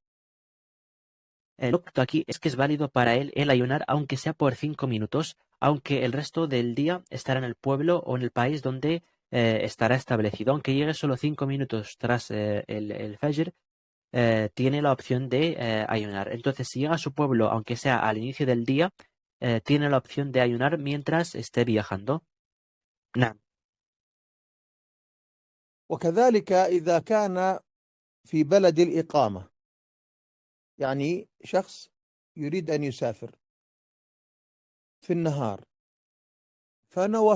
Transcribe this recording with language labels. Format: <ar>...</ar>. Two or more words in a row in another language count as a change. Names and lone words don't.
<es>El punto aquí es que es válido para él el ayunar, aunque sea por 5 minutos, aunque el resto del día estará en el pueblo o en el país donde estará establecido. Aunque llegue solo 5 minutos tras el Fajr, tiene la opción de ayunar. Entonces, si llega a su pueblo, aunque sea al inicio del día, tiene la opción de ayunar mientras esté viajando.</es> <ar>نعم. وكذلك إذا كان في بلد الإقامة، يعني شخص يريد أن يسافر في النهار فنوى</ar>